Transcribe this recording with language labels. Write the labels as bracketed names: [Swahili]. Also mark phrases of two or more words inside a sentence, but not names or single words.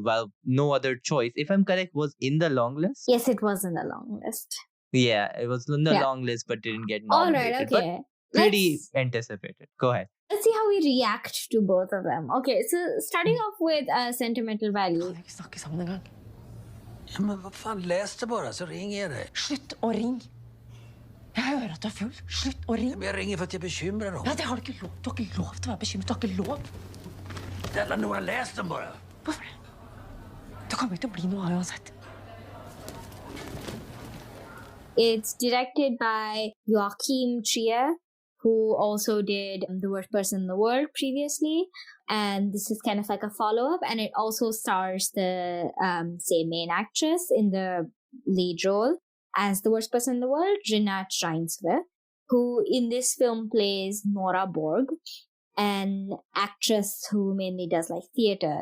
[English] Well, No Other Choice, if I'm correct, was in the long list. Yes, it was in the long list. Yeah, it was in the Yeah. long list, but didn't get All nominated. right, But okay. pretty anticipated. Go ahead. Let's see how we react to both of them. Okay, so starting off with Sentimental Value. [Norwegian] Kan ikke snakke sammen engang. [Swedish] Ja, men vad fan, läs det bara så ringer jag dig. [Norwegian] Slutt å ringe. Jeg hører at du er full. Slutt å ringe. [Swedish] Men jag ringer för att jag är bekymrad om. [Norwegian] Ja, det har du ikke lov. Du har ikke lov til å være bekymret. Du har ikke lov. [Swedish] Snälla Nora, läs den bara. [Norwegian] Hvorfor det? Det kommer ikke til å bli noe av uansett. [English] It's directed by Joachim, who also did The Worst Person in the World previously. And this is kind of like a follow-up. And it also stars the same main actress in the lead role as The Worst Person in the World, Renate Reinsve, who in this film plays Nora Borg, an actress who mainly does like theater.